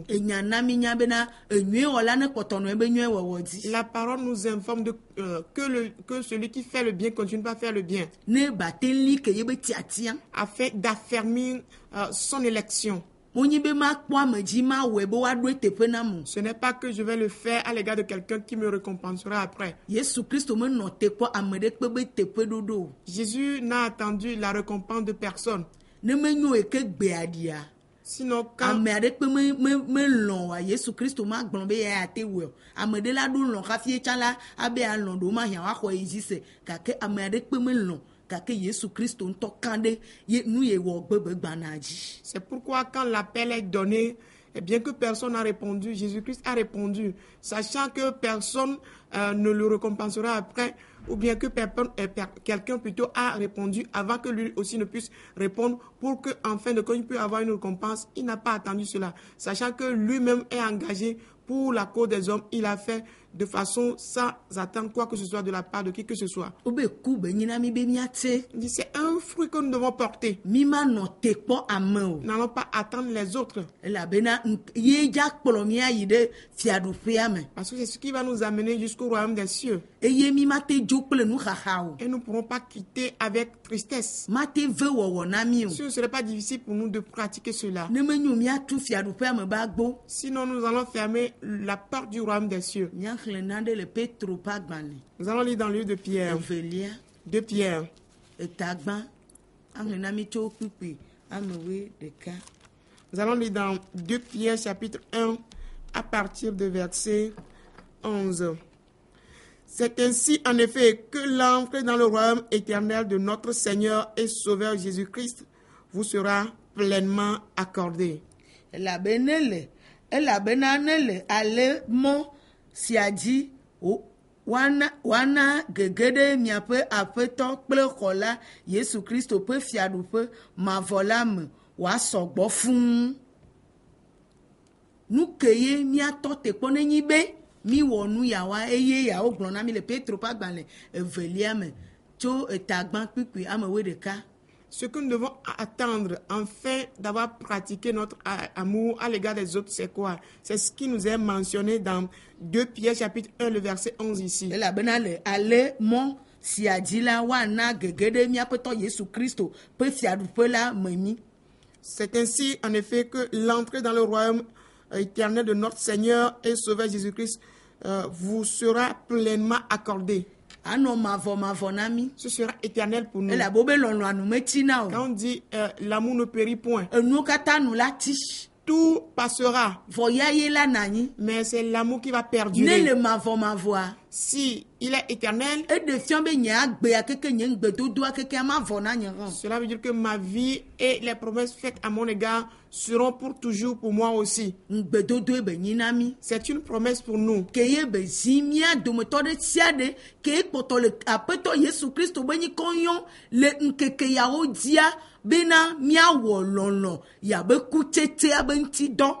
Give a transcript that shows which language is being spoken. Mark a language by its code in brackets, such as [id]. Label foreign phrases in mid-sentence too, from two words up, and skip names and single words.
[ee] Enya na mi nya bena enyuie wɔla ne kpɔtɔ nɔ ebe nyuie wɔwɔ dzi. [fr] La parole nous informe que celui qui fait le bien continue pas à faire le bien, [ee] Ne bate li ke yebe tiatia. [fr] afin d'affermir son élection. [ee] Wonyi be ma kpɔ ame dzi ma wɔe be woaɖo teƒe na mo. [fr] Ce n'est pas que je vais le faire à l'égard de quelqu'un qui me récompensera après. [ee] Yesu Kristo menɔ te kpɔ ame ɖekpe be teƒe ɖoɖo o. [fr] Jésus n'a attendu la récompense de personne. [ee] Ne menyo eke gbea ɖia. [fr] Sinon, quand [ee] Ame aɖekpe me lɔ̃ wa Yesu Kristo ma gblɔ be ya ate wɔe o. Ame ɖe la ɖo lɔ̃ hafi etsã la abe alɔ̃ ɖo ma hiã woaxɔ yi dzi se gake ame aɖekpe me lɔ̃ gake Yesu Kristo ŋutɔ kã ɖe ye nu ye wɔ gbegbe gbana dzi. [fr] c'est pourquoi quand l'appel est donné, et bien que personne n'a répondu, Jésus-Christ a répondu, sachant que personne ne le récompensera après, ou bien que quelqu'un plutôt a répondu avant que lui aussi ne puisse répondre, pour que en fin de compte il puisse avoir une récompense. Il n'a pas attendu cela, sachant que lui-même est engagé pour la cause des hommes. Il a fait de façon sans attendre quoi que ce soit de la part de qui que ce soit. [ee] Wobe ku be nyina mi be míate. [fr] Il dit, c'est un fruit que nous devons porter. [ee] Mi ma nɔ te kpɔ ame o. [fr] Nous n'allons pas attendre les autres, [ee] Elabena ye dza kplɔ mía yi ɖe fiaɖuƒea me. [fr] parce que c'est ce qui va nous amener jusqu'au royaume des cieux. [ee] Eye mi ma te dzo kple nuxaxa o. [fr] Et nous ne pourrons pas quitter avec tristesse. [ee] Ma te ve wɔwɔ na mi o. [fr] Ce ne serait pas difficile pour nous de pratiquer cela. [ee] Ne menyo míatu fiaɖuƒea me be agbo. [fr] Sinon, nous allons fermer la porte du royaume des cieux. [ee] Míaxlẽ naɖe le Petro ƒe agbalẽ [fr] Nous allons lire dans le livre de Pierre. [ee] evelia [fr] 2 Pierre. [ee] etagbã axlẽ na mi tso kpukpui amewoe ɖeka. [fr] Nous allons lire dans 2 Pierre chapitre 1 à partir de verset 11. C'est ainsi en effet que l'entrée dans le royaume éternel de notre Seigneur et Sauveur Jésus-Christ vous sera pleinement accordée. [ee] Elabena ne le ale mɔ sia dzi woana gege ɖe miaƒe aƒetɔ kple xɔla Yesu Kristo ƒe fiaɖuƒe mavɔ la me wòasɔ gbɔ fũu. Nu ke ye míatɔ te kpɔ nenyi be miwɔ nu yawoa eye yawo gblɔ na mi le Petro ƒe agbalẽ evelia me tso etagbã kpukpui amewoe ɖeka. [fr] Ce que nous devons attendre afin d'avoir pratiqué notre amour à l'égard des autres, c'est quoi? C'est ce qui nous est mentionné dans 2 Pierre chapitre 1, le verset 11 ici. [ee] Elabena le ale mɔ sia dzi la woana gege ɖe míaƒetɔ Yesu Kristo ƒe fiaɖuƒe la me mi. [fr] C'est ainsi en effet que l'entrée dans le royaume éternel de notre Seigneur et Sauveur Jésus-Christ vous sera pleinement accordée. [ee] Anɔ mavɔ na mi. [fr] Ce sera éternel pour nous. [ee] Elabo be lɔlɔa nu metina o. [fr] Quand on dit l'amour ne périt point, [ee] Enuwo katã nu la ti. [fr] tout passera, [ee] Vɔ ya ye la nanyi. [fr] mais c'est l'amour qui va [ee] Ne [fr] perdurer. [ee] le mavɔa. [fr] Si il est éternel, [ee] Eɖe fiã be nye agbea keke nye ŋugbedodoa keke ama vɔ na nye hã. [fr] cela veut dire que ma vie et les promesses faites à mon égard seront pour toujours pour moi aussi. [ee] Ŋugbedodoe be nyi na mi. [fr] C'est une promesse pour nous. [ee] Ke ye be zi mía dometɔ ɖe sia ɖe ke ekpɔtɔ le aƒetɔ Yesu Kristo be nyikɔ yɔ le ŋkeke yawo dzia bena míawɔ lɔlɔ yabe kutsetea be ŋutidɔ.